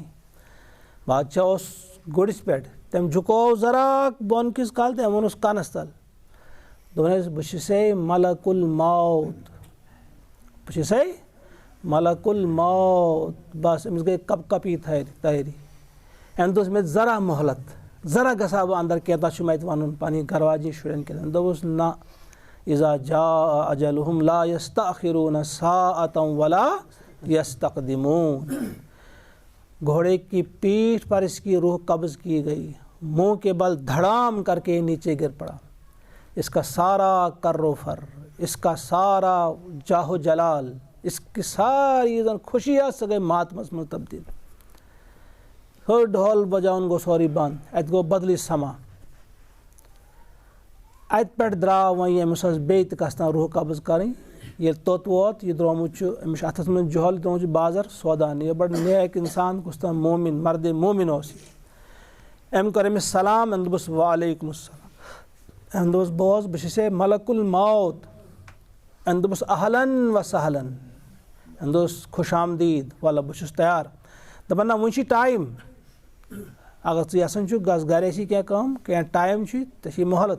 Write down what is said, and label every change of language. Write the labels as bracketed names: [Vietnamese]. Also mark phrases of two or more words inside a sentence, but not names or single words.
[Kashmiri] بادشاہ اوس گُرِس پٮ۪ٹھ، تٔمۍ جھُکوو ذرا بۄن کِس کَل تہٕ أمۍ ووٚنُس کَنَس تَل، دوٚپُن حظ بہٕ چھُسے ملک الموت، بہٕ چھُسے ملک الموت، بس أمِس گٔے کپ کپی تیٲری، أمۍ دوٚپ مےٚ ذرا مۄہلت، ذرا گژھا بہٕ اندر کینٛژھا چھُ مےٚ اَتہِ وَنُن پنٕنۍ گھرواجی شُرٮ۪ن کٮ۪ن، دوٚپُس نہ [Arabic] اذا جاء اجلہم لا یستأخرون ساعة ولا یستقدمون۔ [Urdu] گھوڑے کی پیٹھ پر اس کی روح قبض کی گئی، منہ کے بل دھڑام کر کے نیچے گر پڑا، اس کا سارا کر و فر، اس کا سارا جاہ و جلال، اس کی ساری خوشیاں [Kashmiri] سہ گئی ماتمس من تبدیل، ہر ڈھول بجاؤن گو سوری بند، ات گو بدلی سما، ات پہ درٛاو وۄنۍ أمِس ٲس بیٚیہِ تہِ کس تام روح قبض کَرٕنۍ، ییٚلہِ توٚت ووت یہِ درٛومُت چھُ أمِس چھُ اَتھَس منٛز جۄہل ترٛومُت چھُ بازر سودان، یہِ بڑٕ نیک اِنسان کُس تام مومِن مرد مومِن اوس یہِ، أمۍ کوٚر أمِس سلام، أمۍ دوٚپُس [Arabic] وعلیکُم السلام، [Kashmiri] أمۍ دوٚپُس بوز بہٕ چھُسے ملک الموت، أمۍ دوٚپُس [Arabic] اہلن و سہلن، [Kashmiri] أمۍ دوٚپُس خوش آمدیٖد، وَلہٕ بہٕ چھُس تیار، دَپان نہ وُنہِ چھُے ٹایم، اگر ژٕ یژھان چھُکھ گژھ گرِ ٲسی کینٛہہ کٲم، کینٛہہ ٹایم چھُے ژےٚ چھے مۄہلت۔